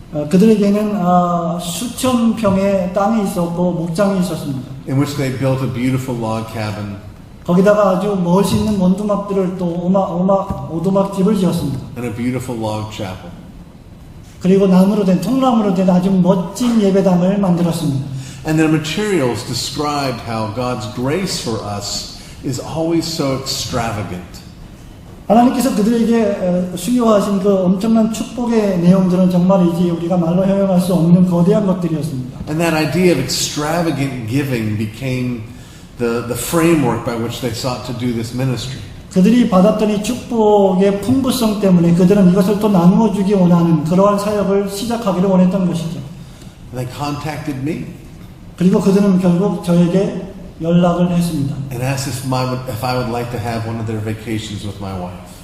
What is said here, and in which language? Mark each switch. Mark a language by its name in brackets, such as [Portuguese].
[Korean] 그들에게는 수천 평의 땅이 있었고 목장이 있었습니다. [English] In which they built a beautiful log cabin [Korean] 거기다가 아주 멋있는 원두막들을 또 오두막집을 지었습니다. [English] and a beautiful log chapel. [Korean] 그리고 통나무로 된 아주 멋진 예배당을 만들었습니다. [English] And their materials described how God's grace for us is always so extravagant. [Korean] 하나님께서 그들에게 수요하신 그 엄청난 축복의 내용들은 정말이지 우리가 말로 형용할 수 없는 거대한 것들이었습니다. [English] And that idea of extravagant giving became the framework by which they sought to do this ministry. [Korean] 그들이 받았던 이 축복의 풍부성 때문에 그들은 이것을 또 나누어 주기 원하는 그러한 사역을 시작하기를 원했던 것이죠. [English] And they contacted me [Korean] 그리고 그들은 결국 저에게 연락을 했습니다. [English] and asked if I would like to have one of their vacations with my wife.